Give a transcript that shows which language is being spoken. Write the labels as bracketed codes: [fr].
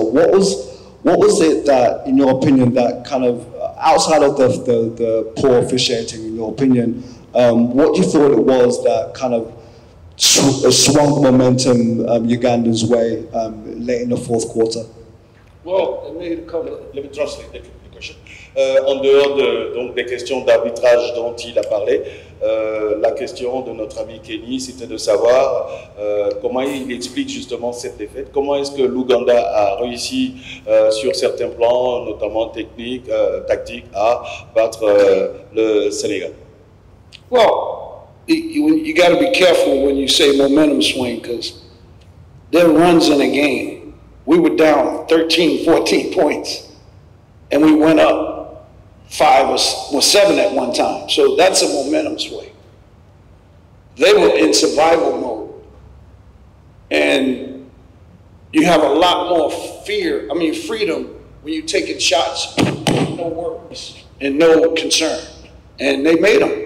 [en] What was it that, in your opinion, that kind of, outside of the poor officiating, in your opinion, what do you thought it was that kind of swung momentum Uganda's way late in the fourth quarter? Well, it made a couple of... Let me translate the question. [fr] En dehors donc, des questions d'arbitrage dont il a parlé, la question de notre ami Kenny, c'était de savoir comment il explique justement cette défaite. Comment est-ce que l'Ouganda a réussi sur certains plans, notamment techniques, tactiques, à battre le Sénégal? [en] Well, you got to be careful when you say momentum swing, because there are runs in a game. We were down 13, 14 points, and we went up 5 or 7 at one time. So that's a momentum swing. They were in survival mode, and you have a lot more freedom when you're taking shots, no worries and no concern. And they made them.